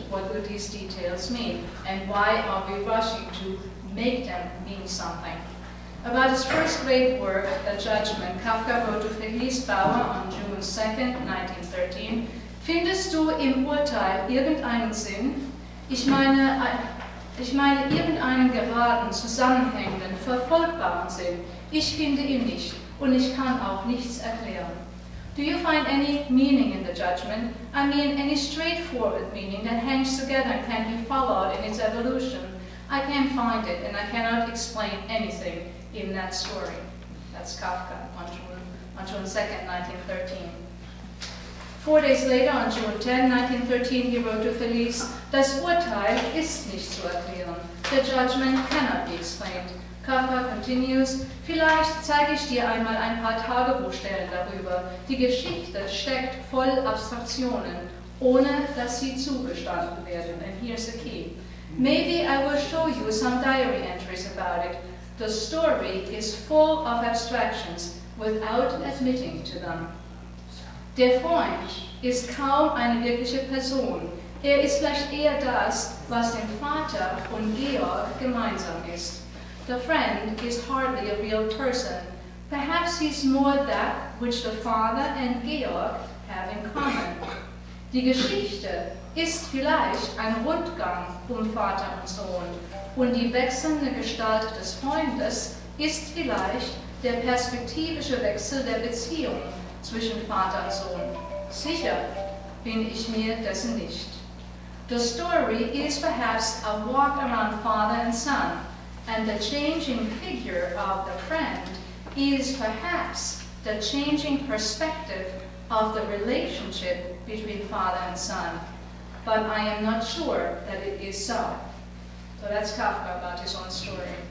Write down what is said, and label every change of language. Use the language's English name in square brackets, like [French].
[English] What do these details mean? And why are we rushing to make them mean something? About his first great work, The Judgment, Kafka wrote to Felice Bauer on June 2nd, 1913, [German] Findest du im Urteil irgendeinen Sinn? Ich meine irgendeinen geraden, zusammenhängenden, verfolgbaren Sinn. Ich finde ihn nicht, und ich kann auch nichts erklären. [English] Do you find any meaning in the judgment? I mean, any straightforward meaning that hangs together and can be followed in its evolution? I can't find it, and I cannot explain anything in that story. That's Kafka on June 2nd, 1913. 4 days later, on June 10, 1913, he wrote to Felice, [German] Das Urteil ist nicht zu erklären. [English] The judgment cannot be explained. Kafka continues, [German] vielleicht zeige ich dir einmal ein paar Tagebuchstellen darüber. Die Geschichte steckt voll Abstraktionen, ohne dass sie zugestanden werden. [English] And here's the key. Maybe I will show you some diary entries about it. The story is full of abstractions without admitting to them. [German] Der Freund ist kaum eine wirkliche Person. Ist vielleicht eher das, was dem Vater und Georg gemeinsam ist. [English] The friend is hardly a real person. Perhaps he's more that which the Father and Georg have in common. [German] Die Geschichte ist vielleicht ein Rundgang Vater und Sohn, und die wechselnde Gestalt des Freundes ist vielleicht der perspektivische Wechsel der Beziehung zwischen Vater und Sohn. Sicher bin ich mir dessen nicht. [English] The story is perhaps a walk around father and son, and the changing figure of the friend is perhaps the changing perspective of the relationship between father and son. But I am not sure that it is so. So that's Kafka about his own story.